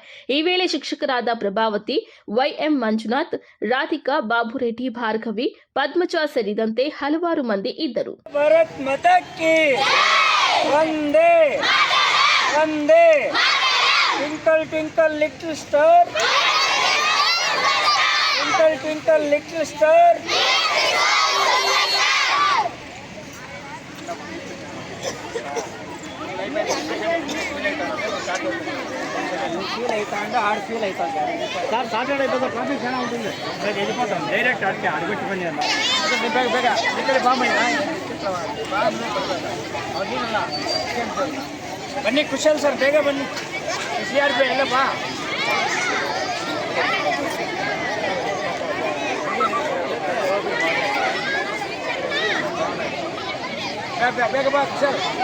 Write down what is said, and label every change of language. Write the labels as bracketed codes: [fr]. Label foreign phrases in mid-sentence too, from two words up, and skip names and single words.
[kn] ಈ ವೇಳೆ ಶಿಕ್ಷಕರಾದ ಪ್ರಭಾವತಿ, ವೈಎಂ ಮಂಜುನಾಥ್, ರಾಧಿಕಾ, ಬಾಬುರೆಡ್ಡಿ, ಭಾರ್ಗವಿ, ಪದ್ಮಜ ಸೇರಿದಂತೆ ಹಲವಾರು ಮಂದಿ ಇದ್ದರು. [hi] भारत माता की वंदे वंदे. [en] twinkle twinkle little star, twinkle twinkle little star. [te] ఫీల్ అవుతా అంటే ఆడ ఫీల్ అవుతాం సార్. సాటర్డే అయిపోతే ట్రాఫిక్ చాలా ఉంటుంది. వెళ్ళిపోతాం డైరెక్ట్ అడిగి అడిగొచ్చి పని చేద్దాం. [kn] ಬೇಗ ಬೇಗ ಈ ಕಡೆ ಬನ್ನಿ ಕುಶಲ್ ಸರ್, ಬೇಗ ಬನ್ನಿ. CRP ಎಲ್ಲ ಬಾ. ಬೇಗ ಬಾ ಕುಶಲ್.